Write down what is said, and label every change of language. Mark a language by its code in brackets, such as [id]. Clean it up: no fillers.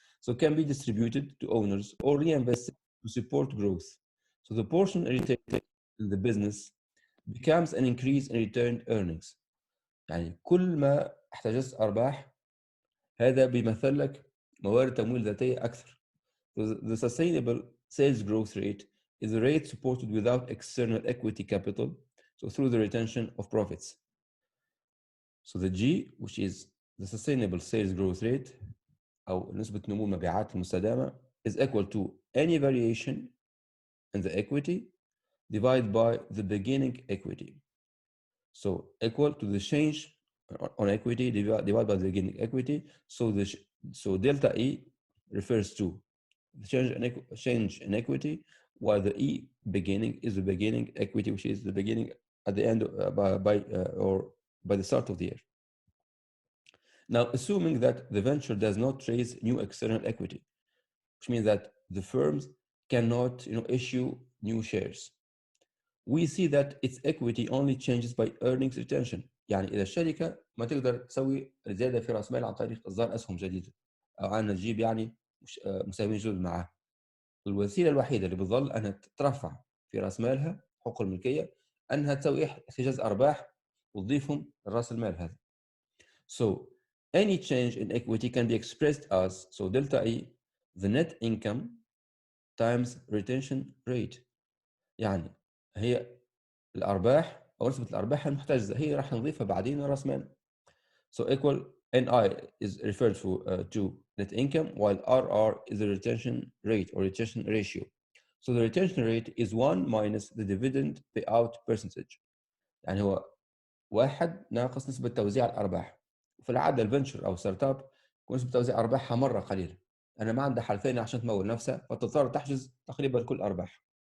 [en] So can be distributed to owners or reinvested to support growth. So the portion retained in the business becomes an increase in retained earnings. [ar] يعني كل ما احتجزت أرباح هذا بيمثل لك موارد تمويل ذاتية أكثر. [en] The sustainable sales growth rate is a rate supported without external equity capital, so through the retention of profits. So the G, which is the sustainable sales growth rate [ar] أو نسبة نمو المبيعات المستدامة, [en] is equal to any variation in the equity divided by the beginning equity. So equal to the change on equity divided by the beginning equity. So delta E refers to the change in equity, while the E beginning is the beginning equity, which is the beginning at the end by the start of the year. Now, assuming that the venture does not raise new external equity, which means that the firms cannot issue new shares, we see that its equity only changes by earnings retention. [ar] يعني إذا الشركة ما تقدر تسوي زيادة في رأس مال عن طريق إصدار أسهم جديدة أو أنها تجيب يعني مساهمين جدد معها، الوسيلة الوحيدة اللي بتظل أنها ترفع في رأس مالها حقوق الملكية أنها تسوي احتجاز أرباح وتضيفهم لرأس المال هذا. [en] So any change in equity can be expressed as, so delta E, the net income times retention rate. [ar] يعني هي الأرباح او نسبه الارباح المحتجزه، هي راح نضيفها بعدين راس مال. [en] So equal NI is referred to net income, while RR is the retention rate or retention ratio. So the retention rate is 1 minus the dividend payout percentage. [ar] يعني هو واحد ناقص نسبة توزيع الأرباح. وفي العادة الفنشر أو ستارت اب تكون نسبة توزيع أرباحها مرة قليلة. أنا ما عندها حل ثاني عشان تمول نفسها، فتضطر تحجز تقريبا كل أرباح.